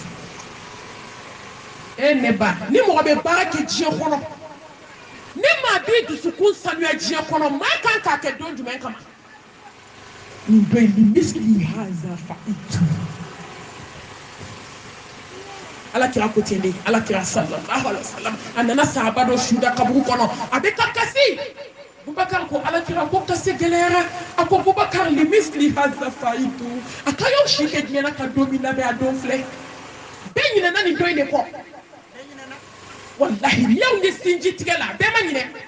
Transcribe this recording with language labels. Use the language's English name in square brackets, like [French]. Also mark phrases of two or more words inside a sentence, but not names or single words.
[Bambara] ye ne ba ni mɔgɔ bɛ baara kɛ diɲɛ kɔnɔ ne maa b'i dusukun sanuya diɲɛ kɔnɔ maa kan k'a kɛ don jumɛn kama nin dɔ in ni [Arabic] مثل هذا فأعدوا [Bambara] ala kira ko ten de ala kira [Arabic] صلى الله عليه وسلم [Bambara] a nana sahaba dɔ suda kaburu kɔnɔ a bɛ ka kasi Bubakar ko ala kira ko kasi gɛlɛyara a ko Bubakar [Arabic] لمثل هذا فأعدوا [Bambara] a ka y'aw si kɛ diɲɛ na ka don min labɛn a don filɛ bɛɛ ɲinɛna nin dɔ in de kɔ wallahi ni y'aw ye sinji tigɛ la bɛɛ ma ɲinɛ